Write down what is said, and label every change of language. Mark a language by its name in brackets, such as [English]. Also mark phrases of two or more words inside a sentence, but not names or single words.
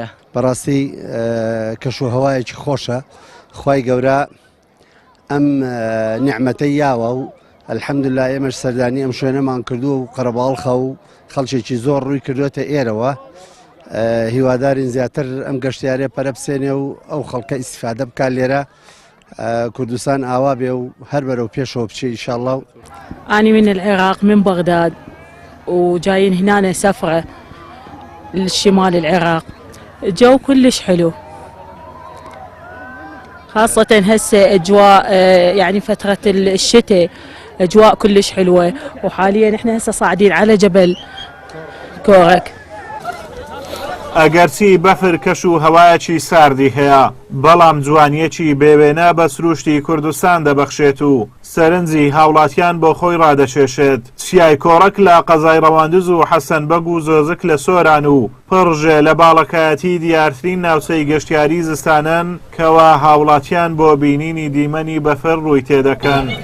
[Central Kurdish] بەڕاستی کەشوهەوایەکی خۆشە خوای گەورە ئەم نیعمەتەی یاوە و ئەلحەمدوللا ئێمەش سەردانی ئەم شوێنەمان کردو و قەرەباڵخە و خەڵکێکی زۆر ڕووی کردوێتە ئێرەوە هیوادارین زیاتر ئەم گەشتیارێ پەرە بسێنێ و ئەو خەڵکە ئیسیفادە بکات لێرە كردستان آوابي وهر برو بيشو بشي [Arabic] إن شاء الله. أنا من العراق من بغداد وجايين هنا سفرة للشمال العراق. الجو كلش حلو خاصة هسه أجواء يعني فترة الشتاء أجواء كلش حلوة وحاليا إحنا هسه صاعدين على جبل كورك. [Central Kurdish] ئەگەرچی بەفر کەش و هەوایەکی ساردی هەیە بەڵام جوانیەکی بێوێنە بە سروشتی کوردستان دەبەخشێت و سەرنجی هاوڵاتیان بۆ خۆی ڕادەچێشێت. چیای کۆڕک لە قەزای ڕەواندز و حەسەن بەگ و زۆزک لە سۆران و پڕژێ لە باڵەکایەتی دیارترین ناوچەی گەشتیاری زستانن کەوا هاوڵاتیان بۆ بینینی دیمەنی بەفر ڕووی تێدەکەن.